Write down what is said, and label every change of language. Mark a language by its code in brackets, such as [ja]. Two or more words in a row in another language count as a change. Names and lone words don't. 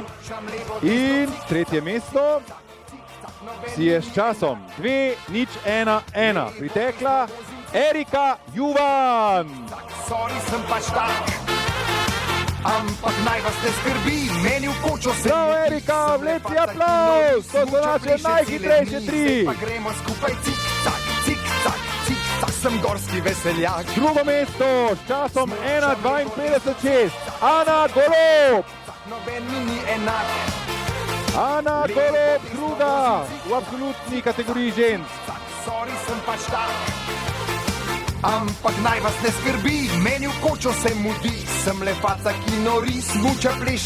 [sl] In tretje mesto si je s časom 2:01:1 pritekla Erika Juvan. Sorry, sem pač tak, ampak naj vas ne skrbi, meni v kočo se... Bravo, Erika, vleci aplauz, to so naše najhitrejše 3. Pa gremo skupaj cik-cak, cik-cak, cik-cak, sem gorski veseljak. Drugo mesto s časom 1:52:6 Ana Golob. Noben mi ni enak. Ana Golob, druga v absolutni kategoriji žensk. Sorry, sem pač tak, ampak naj vas ne skrbi, meni v kočo se mudi, sem le faca, ki nori, smuča, pleše.